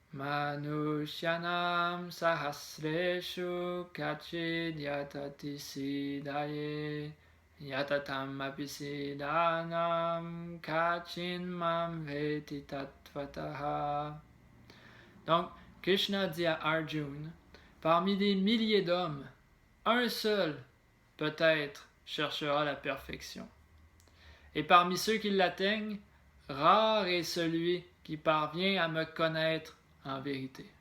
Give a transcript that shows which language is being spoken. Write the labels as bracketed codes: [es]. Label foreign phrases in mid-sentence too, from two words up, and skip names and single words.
[sa] मनुष्याणां सहस्रेषु कश्चिद् यतति सिद्धये यततां अपि सिद्धानां कश्चिन् मां वेत्ति तत्त्वतः. [fr] Donc, Krishna dit à Arjuna, parmi des milliers d'hommes, un seul, peut-être, cherchera la perfection. Et parmi ceux qui l'atteignent, rare est celui qui parvient à me connaître en vérité.